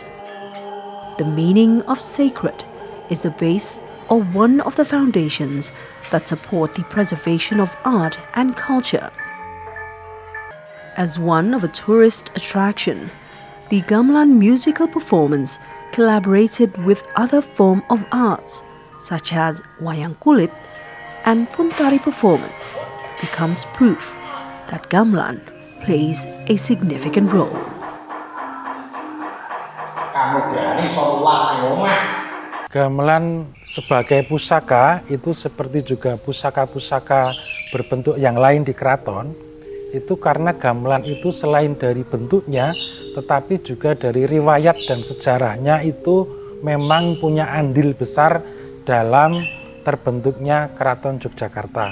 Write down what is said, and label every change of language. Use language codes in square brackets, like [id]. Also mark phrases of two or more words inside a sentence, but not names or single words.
[en] The meaning of sacred is the base or one of the foundations that support the preservation of art and culture. As one of a tourist attraction, the gamelan musical performance collaborated with other forms of arts such as [id] wayang kulit [en] and puntari performance becomes proof that gamelan plays a significant role. [id] Gamelan sebagai pusaka itu seperti juga pusaka-pusaka berbentuk yang lain di keraton, itu karena gamelan itu selain dari bentuknya tetapi juga dari riwayat dan sejarahnya itu memang punya andil besar dalam terbentuknya Keraton Yogyakarta.